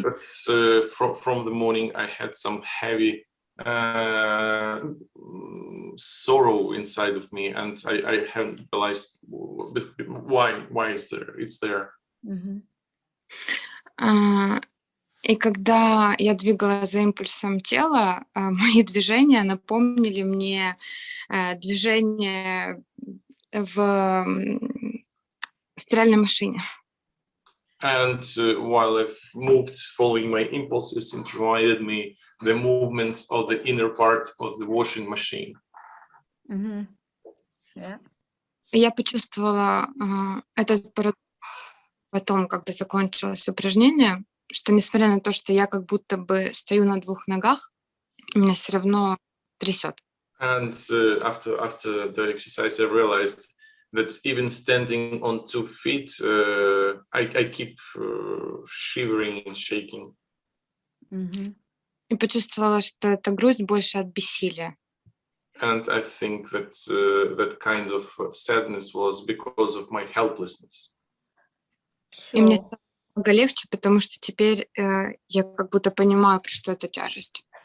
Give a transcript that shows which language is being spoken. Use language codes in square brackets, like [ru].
[en] From the morning I had some heavy sorrow inside of me, and I haven't realized why it's there. Mm-hmm. [ru] И когда я двигала за импульсом тела, мои движения напомнили мне движение в стиральной машине. [en] And while I've moved following my impulses, it reminded me the movements of the inner part of the washing machine. Mm-hmm. Yeah. [ru] Я почувствовала этот парадокс потом, когда закончилось упражнение, что несмотря на то, что я как будто бы стою на двух ногах, меня все равно трясет. [en] And after the exercise, I realized that even standing on 2 feet, I keep shivering and shaking. Mm-hmm. [ru] И почувствовала, что эта грусть больше от бессилия. [en] And I think that that kind of sadness was because of my helplessness. [ru] И мне стало намного легче, потому что теперь я как будто понимаю, про что эта тяжесть.